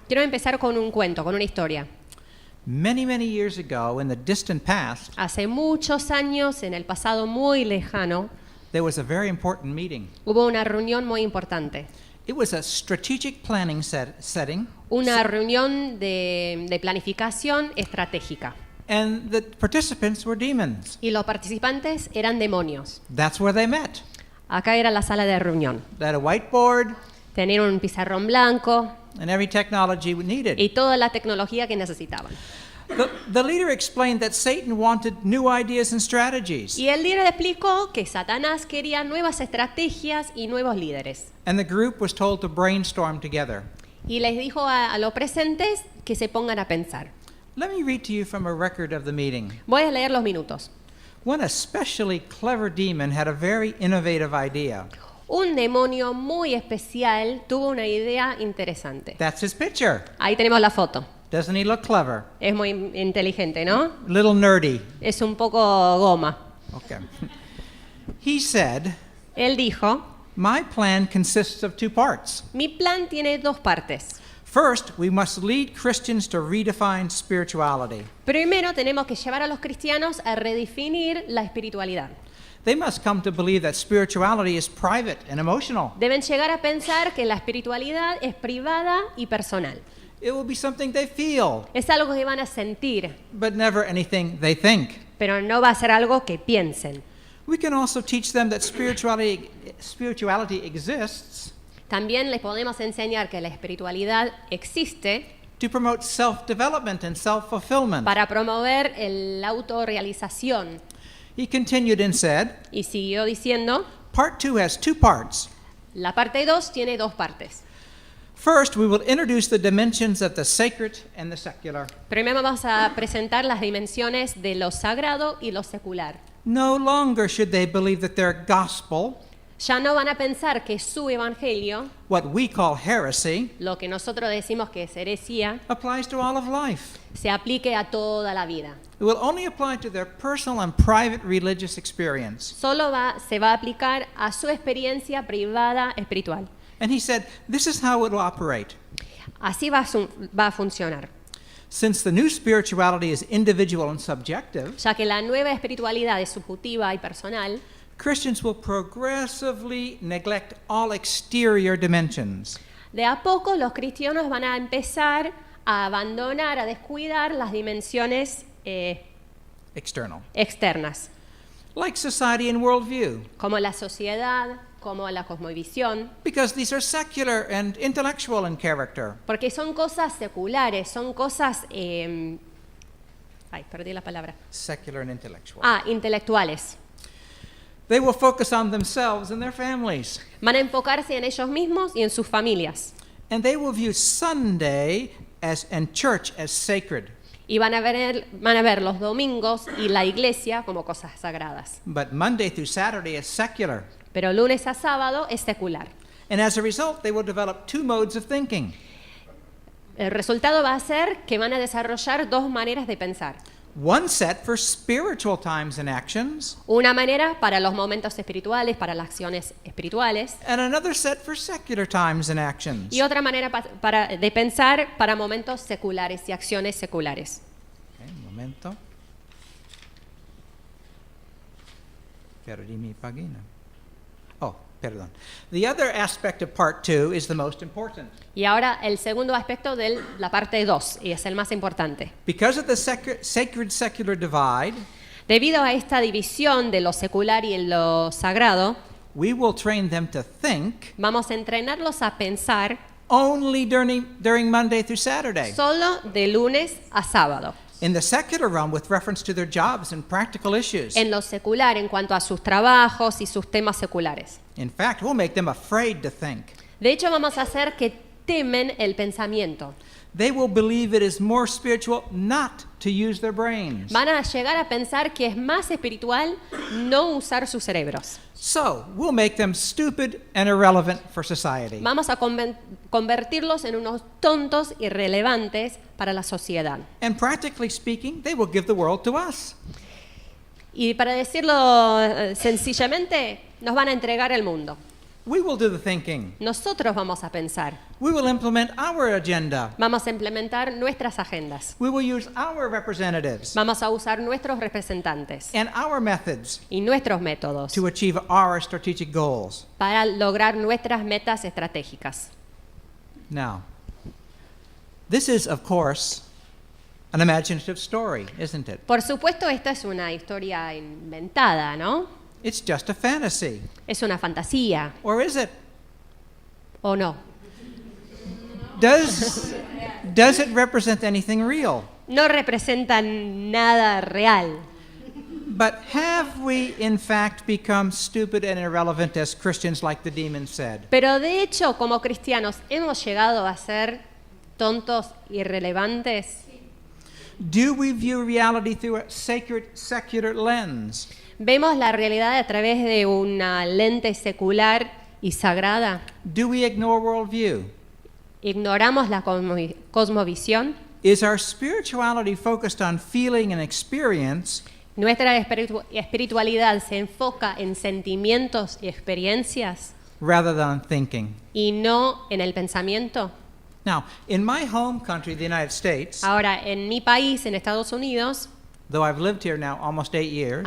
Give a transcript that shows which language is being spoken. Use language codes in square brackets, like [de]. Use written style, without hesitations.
[es] Quiero empezar con un cuento, con una historia. [en] Many, many years ago, in the distant past, [es] Hace muchos años, en el pasado muy lejano, [en] there was a very important meeting. [es] hubo una reunión muy importante. [en] It was a strategic planning setting, [es] Una reunión de planificación estratégica. [en] and the participants were demons. [es] Y los participantes eran demonios. [en] That's where they met. [es] Acá era la sala de reunión. [en] They had a whiteboard [es] Tenían un pizarrón blanco [en] and every technology we needed. [es] y toda la tecnología que necesitaban. [en] The leader explained that Satan wanted new ideas and strategies, [es] Y el líder explicó que Satanás quería nuevas estrategias y nuevos líderes. [en] and the group was told to brainstorm together. [es] Y les dijo a los presentes que se pongan a pensar. [en] Let me read to you from a record of the meeting. [es] Voy a leer los minutos. [en] One especially clever demon had a very innovative idea. [es] Un demonio muy especial tuvo una idea interesante. [en] That's his picture. [es] Ahí tenemos la foto. [en] Doesn't he look clever? [es] Es muy inteligente, ¿no? [en] A little nerdy. [es] Es un poco goma. [en] Okay. He said, [es] Él dijo, [en] my plan consists of two parts. [es] mi plan tiene dos partes. [en] First, we must lead Christians to redefine spirituality. [es] Primero tenemos que llevar a los cristianos a redefinir la espiritualidad. [en] They must come to believe that spirituality is private and emotional. [es] Deben llegar a pensar que la espiritualidad es privada y personal. [en] It will be something they feel, [es] Es algo que van a sentir, [en] but never anything they think. [es] pero no va a ser algo que piensen. [en] We can also teach them that spirituality exists [es] También les podemos enseñar que la espiritualidad existe [en] to promote self-development and self-fulfillment. [es] para promover la autorrealización. [en] He continued and said, [es] Y siguió diciendo, [en] part two has two parts. [es] la parte 2 tiene dos partes. [en] First, we will introduce the dimensions of the sacred and the secular. [es] Primero vamos a presentar las dimensiones de lo sagrado y lo secular. [en] No longer should they believe that their gospel, [es] Ya no van a pensar que su evangelio, [en] what we call heresy, [es] lo que nosotros decimos que es heresía, [en] applies to all of life. [es] se aplique a toda la vida. [en] It will only apply to their personal and private religious experience. [es] Solo se va a aplicar a su experiencia privada espiritual. [en] And he said, this is how it will operate. [es] Así va a funcionar. [en] Since the new spirituality is individual and subjective, [es] Ya que la nueva espiritualidad es subjetiva y personal, [en] Christians will progressively neglect all exterior dimensions. [es] de a poco los cristianos van a empezar a abandonar, a descuidar las dimensiones [en] External. [es] externas, [en] Like society and worldview. [es] como la sociedad, como la cosmovisión, [en] because these are secular and intellectual in character. [es] porque son cosas seculares, son cosas, ay, perdí la palabra, [en] Secular and intellectual. [es] intelectuales. [en] They will focus on themselves and their families. [es] Van a enfocarse en ellos mismos y en sus familias. [en] And they will view Sunday and church as sacred. [es] Y van a ver los domingos y la iglesia como cosas sagradas. [en] But Monday through Saturday is secular. [es] Pero lunes a sábado es secular. [en] And as a result, they will develop two modes of thinking. [es] El resultado va a ser que van a desarrollar dos maneras de pensar. [en] One set for spiritual times and actions, [es] Una manera para los momentos espirituales, para las acciones espirituales, [en] and another set for secular times and actions. [es] y otra manera de pensar para momentos seculares y acciones seculares. Okay, un momento. Perdí mi página. Oh, perdón. [en] The other aspect of part 2 is the most important. [es] Y ahora el segundo aspecto de la parte 2, y es el más importante. [en] Because of the sacred-secular divide, [es] Debido a esta división de lo secular y lo sagrado, [en] we will train them to think [es] vamos a entrenarlos a pensar [en] only during Monday through Saturday. [es] solo de lunes a sábado. [en] In the secular realm, with reference to their jobs and practical issues. [es] En lo secular, en cuanto a sus trabajos y sus temas seculares. [en] In fact, we'll make them afraid to think. [es] De hecho, vamos a hacer que temen el pensamiento. [en] They will believe it is more spiritual not to use their brains. [es] Van a llegar a pensar que es más espiritual no usar sus cerebros. [en] So, we'll make them stupid and irrelevant for society. [es] Vamos a convertirlos en unos tontos irrelevantes para la sociedad. [en] And practically speaking, they will give the world to us. [es] Y para decirlo sencillamente, nos van a entregar el mundo. [en] We will do the thinking. [es] Nosotros vamos a pensar. [en] We will implement our agenda. [es] Vamos a implementar nuestras agendas. [en] We will use our representatives [es] Vamos a usar nuestros representantes [en] and our methods [es] y nuestros métodos [en] to achieve our strategic goals. [es] para lograr nuestras metas estratégicas. [en] Now, this is, of course, an imaginative story, isn't it? [es] Por supuesto, esta es una historia inventada, ¿no? [en] It's just a fantasy. [es] Es una fantasía, [en] Or is it? [es] ¿o no? [en] Does it represent anything real? [es] No representa nada real. [en] But have we, in fact, become stupid and irrelevant as Christians, like the demon said? [es] Pero de hecho, como cristianos, ¿hemos llegado a ser tontos irrelevantes? [en] Do we view reality through a sacred, secular lens? [es] ¿Vemos la realidad a través de una lente secular y sagrada? [en] Do we ignore worldview? [es] ¿Ignoramos la cosmovisión? [en] Is our spirituality focused on feeling and experience, [es] ¿Nuestra espiritualidad se enfoca en sentimientos y experiencias [en] rather than thinking? [es] y no en el pensamiento? [en] Now, in my home country, the United States, [es] Ahora, en mi país, en Estados Unidos, [en] though I've lived here now almost 8 years,